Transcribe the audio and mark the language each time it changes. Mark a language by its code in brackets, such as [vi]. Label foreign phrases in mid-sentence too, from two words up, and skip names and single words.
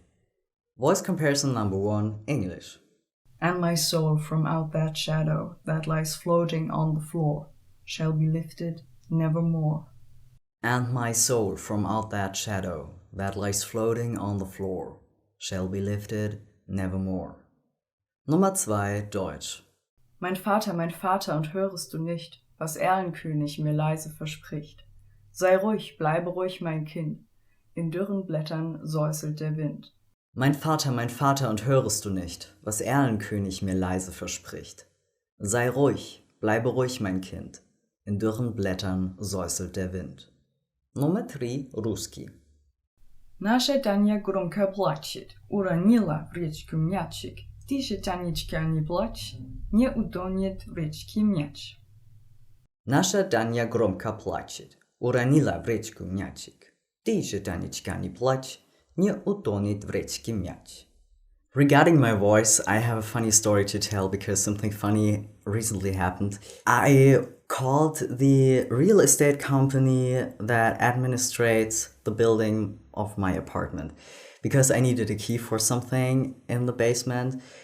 [en] Voice comparison number 1, English. And my soul from out that shadow that lies floating on the floor shall be lifted nevermore. And my soul from out that shadow that lies floating on the floor shall be lifted nevermore. [de] Nummer 2, Deutsch. Mein Vater, und hörest du nicht, was Erlenkönig mir leise verspricht? Sei ruhig, bleibe ruhig, mein Kind, in dürren Blättern säuselt der Wind. Mein Vater, und hörest du nicht, was Erlenkönig mir leise verspricht? Sei ruhig, bleibe ruhig, mein Kind, in dürren Blättern säuselt der Wind. Nummer 3, [ru] Русский. Наша Таня громко плачет, уронила в речку мячик. Тише, Танечка, не плачь, не утонет в речке мяч. Наша Таня громко плачет, уронила в речку мячик. Тише, Танечка, не плачь, не утонет в речке мяч. [en] Regarding my voice, I have a funny story to tell because something funny recently happened. I called the real estate company that administrates the building of my apartment because I needed a key for something in the basement.